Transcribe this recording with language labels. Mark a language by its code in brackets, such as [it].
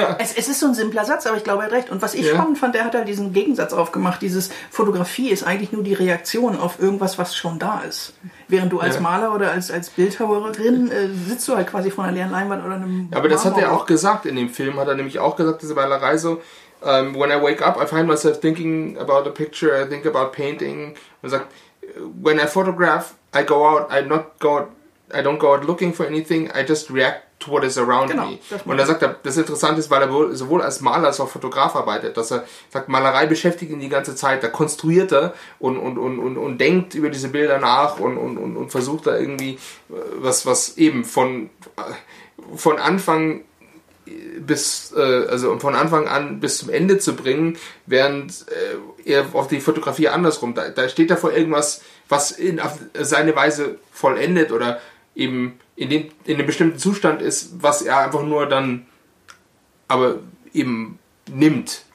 [de] Es ist so ein simpler Satz, aber ich glaube, er hat recht. Und was ich spannend fand, der hat halt diesen Gegensatz aufgemacht, dieses Fotografie ist eigentlich nur die Reaktion auf irgendwas, was schon da ist. Während du als Maler oder als Bildhauerin sitzt du halt quasi vor einer leeren Leinwand oder einem Marmor. Aber das hat er auch gesagt in dem Film, hat er nämlich auch gesagt, diese Malerei so, [en] when I wake up, I find myself thinking about a picture, I think about painting. [de] Und er sagt, [en] when I photograph, I go out, I don't go out looking for anything, I just react to what is around me. [de] Und er sagt, das Interessante ist, weil er sowohl als Maler als auch Fotograf arbeitet, dass er sagt, Malerei beschäftigt ihn die ganze Zeit, da konstruiert er und denkt über diese Bilder nach und versucht da irgendwie was eben von Anfang bis also von Anfang an bis zum Ende zu bringen, während er auf die Fotografie andersrum, da steht er vor irgendwas, was in seine Weise vollendet oder eben in dem bestimmten Zustand ist, was er einfach nur dann aber eben nimmt.